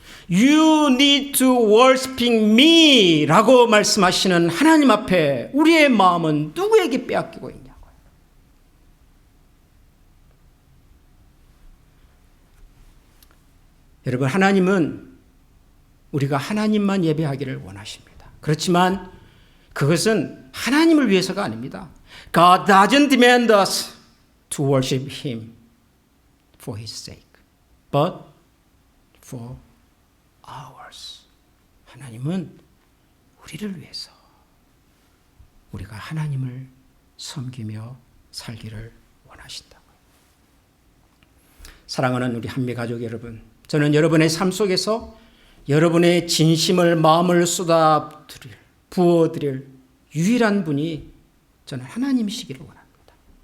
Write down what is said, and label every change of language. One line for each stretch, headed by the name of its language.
English: You need to worshiping me
Korean: 라고 말씀하시는 하나님 앞에 우리의 마음은 누구에게 빼앗기고 있냐고요. 여러분, 하나님은 우리가 하나님만 예배하기를 원하십니다. 그렇지만 그것은 하나님을 위해서가 아닙니다.
English: God doesn't demand us to worship Him for His sake, but for ours.
Korean: 하나님은 우리를 위해서 우리가 하나님을 섬기며 살기를 원하신다고요. 사랑하는 우리 한미 가족 여러분, 저는 여러분의 삶 속에서 여러분의 진심을 마음을 부어드릴 유일한 분이 저는 하나님이시기를 원합니다.